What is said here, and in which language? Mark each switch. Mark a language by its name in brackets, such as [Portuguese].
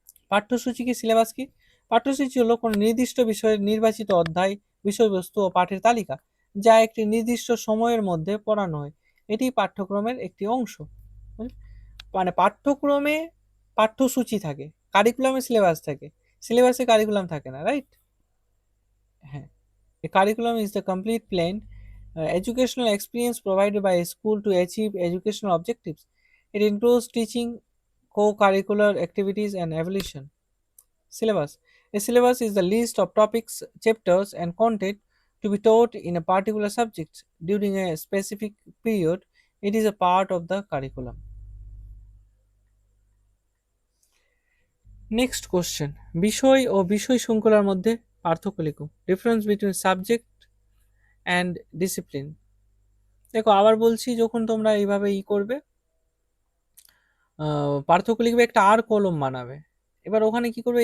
[Bangla] পাঠ্যসূচি কি, সিলেবাস কি? পাঠ্যসূচি হলো কোনো নির্দিষ্ট বিষয়ের নির্বাচিত অধ্যায়, বিষয়বস্তু ও পাঠের তালিকা যা একটি নির্দিষ্ট সময়ের মধ্যে পড়ানো হয়। এটি পাঠ্যক্রমের একটি অংশ। মানে পাঠ্যক্রমে পাঠ্যসূচি থাকে, কারিকুলামে সিলেবাস থাকে, সিলেবাসে কারিকুলাম থাকে না, রাইট? [English] হ্যাঁ, a curriculum is the complete plan educational experience provided by a school to achieve educational objectives. It includes teaching, co-curricular activities, and evaluation. Syllabus. A syllabus is the list of topics, chapters, and content to be taught in a particular subject during a specific period. It is a part of the curriculum. [Bangla] Next question, বিষয় ও বিষয় শৃঙ্খলার মধ্যে পার্থক্য লিখো। [English] Difference between subject and discipline. [Bangla] দেখো আবার বলছি, যখন তোমরা এইভাবে করবে, পার্থক্য লিখবে, একটা আর কলম বানাবে। এবার ওখানে কি করবে?